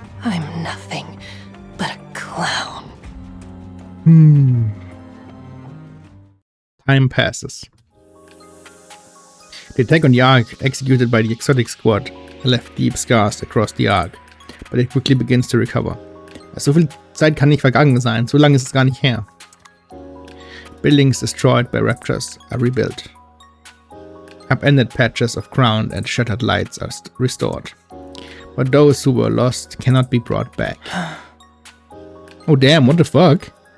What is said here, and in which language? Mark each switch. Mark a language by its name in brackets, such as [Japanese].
[English] I'm nothing but a clown. Time passes. The attack on the Ark executed by the Exotic Squad left deep scars across the Ark, but it quickly begins to recover. [German] So viel Zeit kann nicht vergangen sein, so lange ist es gar nicht her. [English] Buildings destroyed by raptors are rebuilt. Upended patches of ground and shattered lights are restored. But those who were lost cannot be brought back. Oh damn, what the fuck?